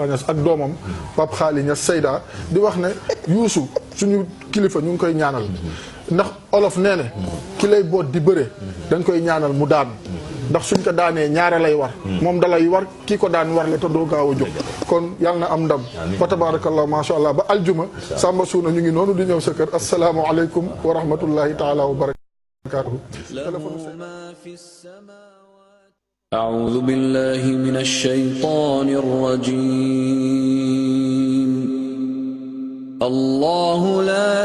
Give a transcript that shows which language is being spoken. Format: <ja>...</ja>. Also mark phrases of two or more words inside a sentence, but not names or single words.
<wo>Niass ak doomam Pape Khali Niass Seyda di wax ne Youssou suñu kilifa ñu ngi koy ñaanal ndax olof nee ne ki lay boot di bëre dañ koy ñaanal mu daan ndax suñ ko daanee ñaare lay war moom dalay war kii ko daan war la te doo gaaw a jóg kon yàlla na am ndam fa tabarakallah</wo> <ar>ما شاء الله</ar> <wo>ba aljuma Samba Suuna ñu ngi noonu di ñëw sa kër</wo> <ar>السلام عليكم ورحمة الله تعالى وبركاته أعوذ بالله من الشيطان الرجيم الله لا</ar>